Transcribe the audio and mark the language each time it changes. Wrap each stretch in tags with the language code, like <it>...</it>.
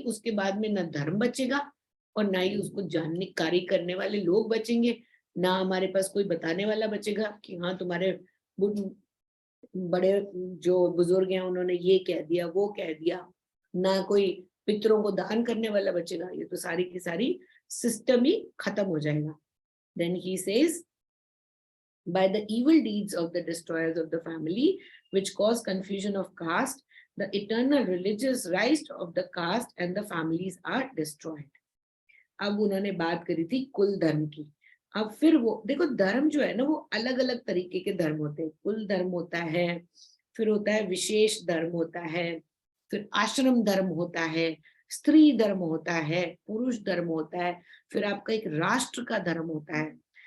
<hi>उसके बाद में ना धर्म बचेगा और ना ही उसको जानकारी करने वाले लोग बचेंगे, ना हमारे पास कोई बताने वाला बचेगा कि हाँ तुम्हारे बड़े जो बुजुर्ग हैं उन्होंने ये कह दिया वो कह दिया। ना कोई पितरों को दान करने वाला बचेगा। ये तो सारी की सारी सिस्टम ही खत्म हो जाएगा।</hi> <en>Then he says, by the evil deeds of the destroyers of the family, which cause confusion of caste, the eternal religious rights of the caste and the families are destroyed.</en> <hi>अब उन्होंने बात करी थी कुल धर्म की। अब फिर वो देखो, धर्म जो है ना वो अलग अलग तरीके के धर्म होते हैं। कुल धर्म होता है, फिर होता है विशेष धर्म होता है, फिर आश्रम धर्म होता है, स्त्री धर्म होता है, पुरुष धर्म होता है, फिर आपका एक राष्ट्र का धर्म होता है।</hi>